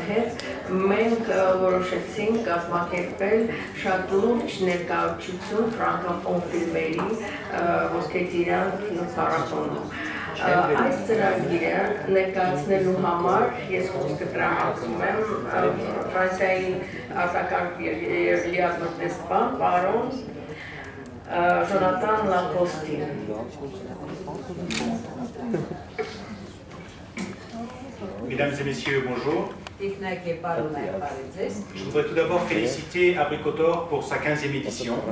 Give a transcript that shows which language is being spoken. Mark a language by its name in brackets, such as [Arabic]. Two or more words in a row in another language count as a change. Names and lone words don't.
[Armenian] հետ, մենք որոշեցինք կազմակերպել շատ լուրջ ներկայացություն ֆրանկոֆոն ֆիլմերի Ոսկե ծիրան կինոփառատոնում։ Այս ծրագիրը ներկայացնելու համար ես խոսքը տրամադրում եմ Ֆրանսիայի արտակարգ եւ լիազոր դեսպան պարոն Jonathan Lacoste. [French] Mesdames et messieurs, bonjour. Je voudrais tout d'abord féliciter Abricotor pour sa 15e édition.